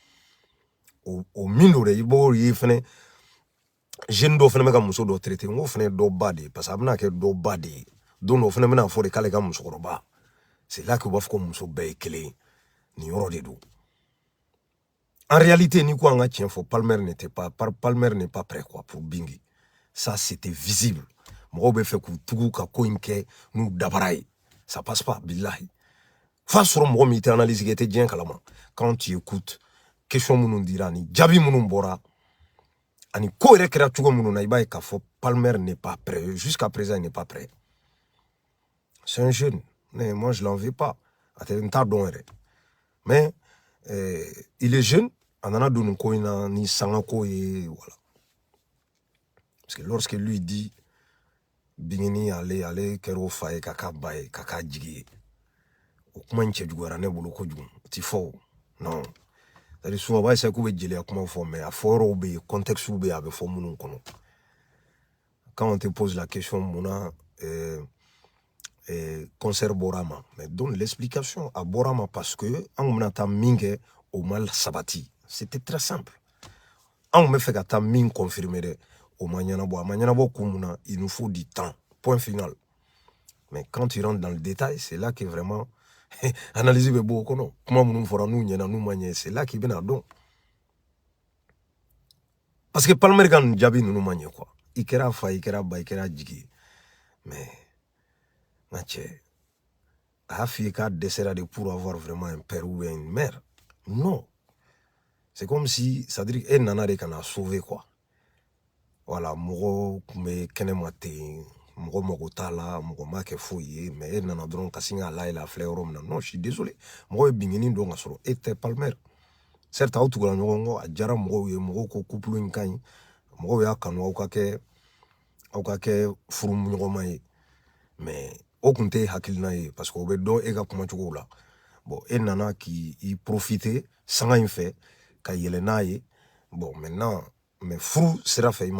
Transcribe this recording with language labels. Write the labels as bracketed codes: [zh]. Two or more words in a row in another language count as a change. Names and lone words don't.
[bm] o min do dɛ i b'o ye fɛnɛ jeune dɔ fɛnɛ bɛ ka muso dɔ traité n ko fɛnɛ ye dɔ ba de ye [fr] parce que [bm] a bɛna kɛ dɔ ba de ye don dɔ fɛnɛ bɛna fɔ de k'ale ka musokɔrɔba [fr] c'est là que [bm] u b'a fɔ ko muso bɛɛ ye kelen ye nin yɔrɔ de don [fr] en réalité [bm] ni ko an ka tiɲɛ fɔ [fr] Palmer n'est pas prêt quoi pour Bingi ça c'était visible [bm] mɔgɔw bɛ fɛ k'u tugu ka ko in kɛ n'u dabara ye [fr] ça passe pas [bm] billahi fa sɔrɔ mɔgɔ min tɛ analyse kɛ i tɛ diɲɛ kalama [fr] quand tu écoutes [bm] question minnu dira ni jaabi minnu bɔra ani ko yɛrɛ kɛra cogo minnu na i b'a ye k'a fɔ [fr] Palmer n'est pas prêt jusqu'à présent il n'est pas prêt c'est un jeune mais moi je l'en veux pas [bm] a tɛ n t'a dɔn yɛrɛ [fr] mais il est jeune [bm] a nana don nin ko in na ni sangako ye voilà [fr] parce que lorsque lui dit [bm] Bingini ale kɛra o fa ye k'a k'a ba ye k'a k'a jigi ye o kuma in cɛ juguyara ne bolo kojugu o ti fɔ o non [fr] c'est-à-dire souvent [bm] a b'a essayer k'u bɛ jeliya kuma fɔ mais a fɔyɔrɔw bɛ yen contexte bɛ yen a bɛ fɔ minnu kɔnɔ [fr] quand on te pose la question [bm] munna concert bɔra ma [fr] mais donne l'explication [bm] a bɔra ma [fr] parce que [bm] an kun bɛna taa min kɛ o ma sabati [fr] c'était très simple [bm] an kun bɛ fɛ ka taa min confirmer dɛ o ma ɲɛnabɔ a ma ɲɛnabɔ kun mun na [fr] il nous faut du temps point final mais quand tu rentres dans le détail c'est là que vraiment [bm] analyse bɛ bɔ o kɔnɔ kuma minnu fɔra n'u ɲɛna n'u ma ɲɛ [fr] c'est là [bm] k'i bɛna dɔn parce que Palmer ka nin jaabi ninnu ma ɲɛ quoi i kɛra fa i kɛra ba i kɛra jigi ye mais n ka cɛ a y'a f'i ye k'a dɛsɛra de [fr] pour avoir vraiment un père ou bien une mère non c'est comme si c'est-à-dire [bm] e nana de ka na [fr] sauver quoi voilà [bm] mɔgɔ kun bɛ kɛnɛma ten mɔgɔ mago t'a la mɔgɔ ma kɛ foyi ye mais e nana dɔrɔn ka sin k'a layɛlɛ a filɛ yɔrɔ min na [fr] non je suis désolé [bm] mɔgɔ ye bingini dɔn ka sɔrɔ e tɛ Palmer certes aw tugula ɲɔgɔn kɔ a diyara mɔgɔw ye mɔgɔw ko couple in ka ɲi mɔgɔw y'a kanu aw ka kɛ furu ɲɔgɔnma ye mais o kun tɛ hakilina ye parce que o bɛ dɔn e ka kumacogow la bon e nana k'i profiter sanga in fɛ ka yɛlɛ n'a ye [fr] bon maintenant mais [bm] furu sira fɛ i ma